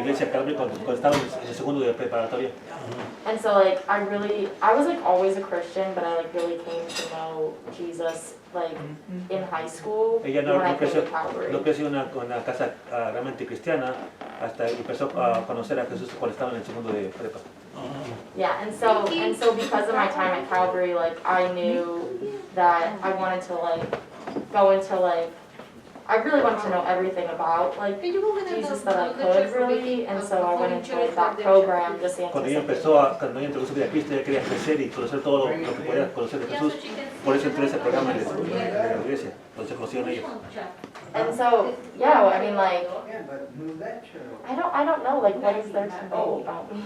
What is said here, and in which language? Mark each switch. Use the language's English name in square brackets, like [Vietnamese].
[Spanish] iglesia Calvary cuando estaba en el segundo de preparatoria. [English] And so like I was like always a Christian, but I like really came to know Jesus like in high school [Spanish] Ella [English] when I came to Calvary. [Spanish] no creció en una casa realmente cristiana hasta empezó a conocer a Jesús cuando estaba en el segundo de prepa. [English] Yeah, and so because of my time at Calvary, like I knew that I wanted to like go into like I really wanted to know everything about like Jesus that I could really, and so I went into like, that program just [Spanish] Cuando ella [English] anticipating. [Spanish] cuando ella entregó su vida a Cristo, ella quería crecer y conocer todo lo que podía conocer de Jesús. Por eso entró a ese programa de la iglesia, donde se conocieron ellos. [English] And so yeah, I mean like Yeah, but move that chair over. I don't know like what is there to know about me.